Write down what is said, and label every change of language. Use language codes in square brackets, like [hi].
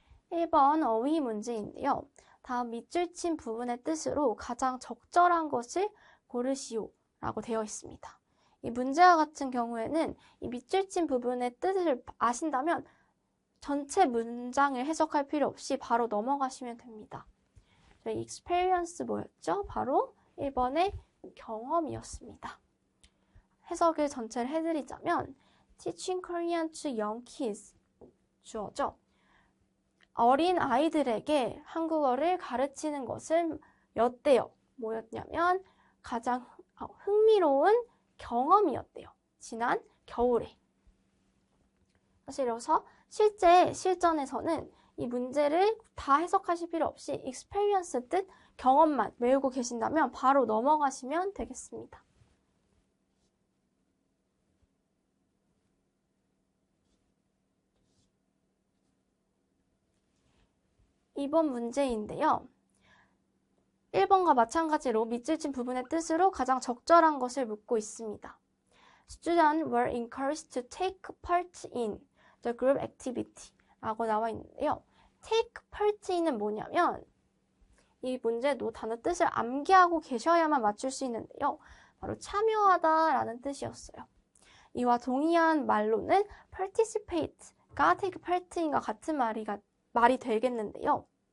[ko] (1번) 어휘 문제인데요. 다음 밑줄 친 부분의 뜻으로 가장 적절한 것을 고르시오 라고 되어 있습니다. 이 문제와 같은 경우에는 이 밑줄 친 부분의 뜻을 아신다면 전체 문장을 해석할 필요 없이 바로 넘어가시면 됩니다. 저희 experience 뭐였죠? 바로 1번의 경험이었습니다. 해석을 전체를 해드리자면 [en] teaching Korean to young kids [ko] 주어죠. 어린 아이들에게 한국어를 가르치는 것은 였대요. 뭐였냐면 가장 흥미로운 경험이었대요. 지난 겨울에. 사실 여기서 실제 실전에서는 이 문제를 다 해석하실 필요 없이 experience 뜻 경험만 외우고 계신다면 바로 넘어가시면 되겠습니다. 이번 문제인데요. 1번과 마찬가지로 밑줄 친 부분의 뜻으로 가장 적절한 것을 묻고 있습니다. [en] Students were encouraged to take part in the group activity [ko] 라고 나와 있는데요. take part in은 뭐냐면 이 문제도 단어 뜻을 암기하고 계셔야만 맞출 수 있는데요. 바로 참여하다 라는 뜻이었어요. 이와 동의한 말로는 participate가 take part in과 같은 말이 되겠는데요.